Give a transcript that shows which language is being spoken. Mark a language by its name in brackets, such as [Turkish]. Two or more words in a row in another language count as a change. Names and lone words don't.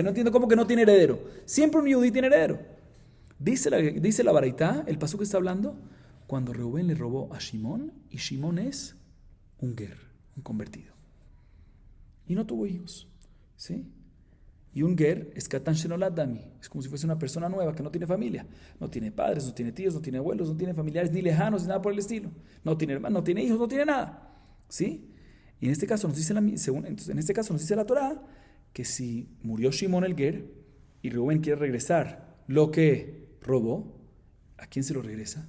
[Spanish] No entiendo cómo que no tiene heredero. Siempre un Yehudí tiene heredero. Dice la Baraita, el pasuk que está hablando, cuando Reubén le robó a Shimón, y Shimón es un ger, un convertido. Y no tuvo hijos, ¿sí? Y un ger es [Hebrew] כקטן שנולד דמי, [Spanish] es como si fuese una persona nueva que no tiene familia, no tiene padres, no tiene tíos, no tiene abuelos, no tiene familiares ni lejanos, ni nada por el estilo, no tiene hermanos, no tiene hijos, no tiene nada, ¿sí? Y en este caso nos dice la Torah que si murió Shimón el ger y Reubén quiere regresar lo que robó, ¿a quién se lo regresa?